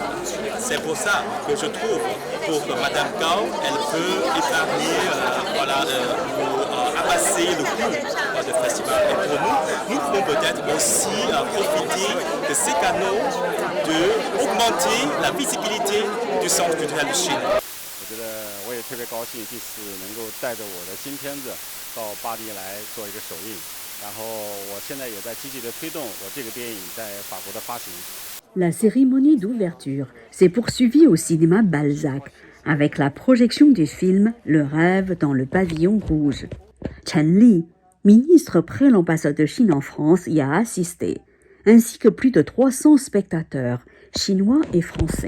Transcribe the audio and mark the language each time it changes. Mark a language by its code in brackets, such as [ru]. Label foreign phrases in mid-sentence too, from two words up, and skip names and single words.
[fr] C'est pour ça que je trouve pour Madame Gao, elle peut épargner, amasser le coût du festival. Et pour nous pouvons peut-être aussi profiter de ces canaux d'augmenter la visibilité du Centre culturel de Chine. [zh] 我觉得我也特别高兴，这次能够带着我的新片子到巴黎来做一个首映，然后我现在也在积极的推动我这个电影在法国的发行。 [fr] La cérémonie d'ouverture s'est poursuivie au cinéma Balzac avec la projection du film Le rêve dans le pavillon rouge. Chen Li, ministre près l'ambassade de Chine en France, y a assisté, ainsi que plus de 300 spectateurs, chinois et français.